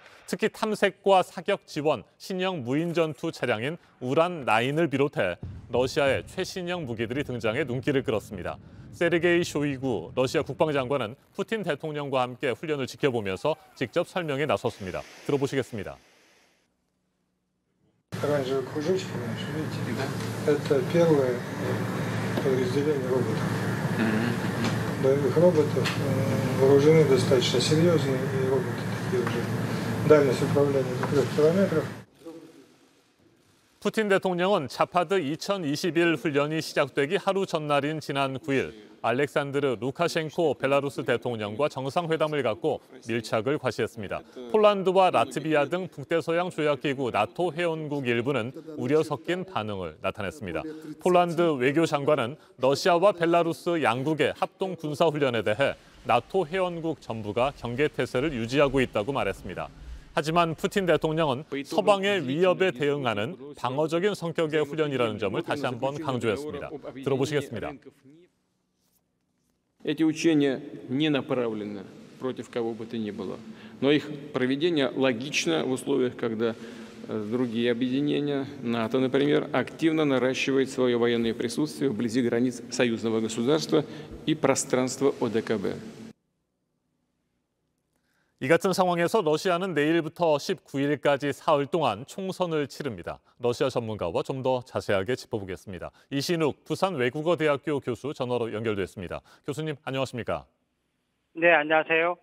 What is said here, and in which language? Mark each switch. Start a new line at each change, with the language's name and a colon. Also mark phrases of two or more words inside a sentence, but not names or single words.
Korean: 특히 탐색과 사격 지원, 신형 무인 전투 차량인 우란-9을 비롯해 러시아의 최신형 무기들이 등장해 눈길을 끌었습니다. 세르게이 쇼이구 러시아 국방장관은 푸틴 대통령과 함께 훈련을 지켜보면서 직접 설명에 나섰습니다. 들어보시겠습니다.
Russian: Оранжевый кружочек, видите, да? Это первое подразделение роботов. Боевых роботов вооружены достаточно серьезные, и роботы такие уже. Дальность управления до 3 километров.
Korean: 푸틴 대통령은 자파드 2021 훈련이 시작되기 하루 전날인 지난 9일 알렉산드르 루카셴코 벨라루스 대통령과 정상회담을 갖고 밀착을 과시했습니다. 폴란드와 라트비아 등 북대서양 조약기구 나토 회원국 일부는 우려 섞인 반응을 나타냈습니다. 폴란드 외교장관은 러시아와 벨라루스 양국의 합동 군사훈련에 대해 나토 회원국 전부가 경계태세를 유지하고 있다고 말했습니다. 하지만 푸틴 대통령은 서방의 위협에 대응하는 방어적인 성격의 훈련이라는 점을 다시 한번 강조했습니다. 들어보시겠습니다.
Russian: Эти учения не направлены против кого бы то ни было, но их проведение логично в условиях, когда другие объединения, НАТО, например, активно наращивает свое военное присутствие вблизи границ союзного государства и пространства ОДКБ.
Korean: 이 같은 상황에서 러시아는 내일부터 19일까지 사흘 동안 총선을 치릅니다. 러시아 전문가와 좀 더 자세하게 짚어보겠습니다. 이신욱 부산외국어대학교 교수 전화로 연결됐습니다. 교수님 안녕하십니까? 네, 안녕하세요.